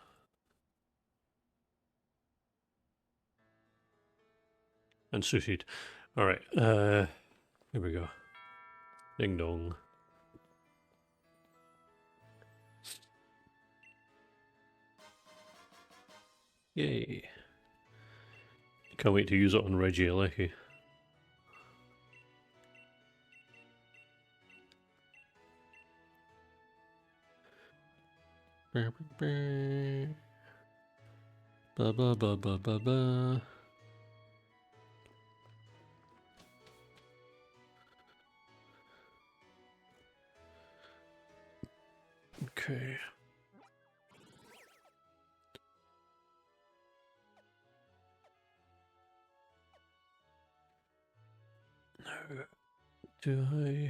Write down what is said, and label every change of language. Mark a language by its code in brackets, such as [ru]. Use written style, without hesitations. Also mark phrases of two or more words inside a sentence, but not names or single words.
[en] And sushi'd. Alright, here we go. Ding dong. Yay. Can't wait to use it on Reggie Alecki. Ba ba ba ba ba ba. Okay. Now, do I...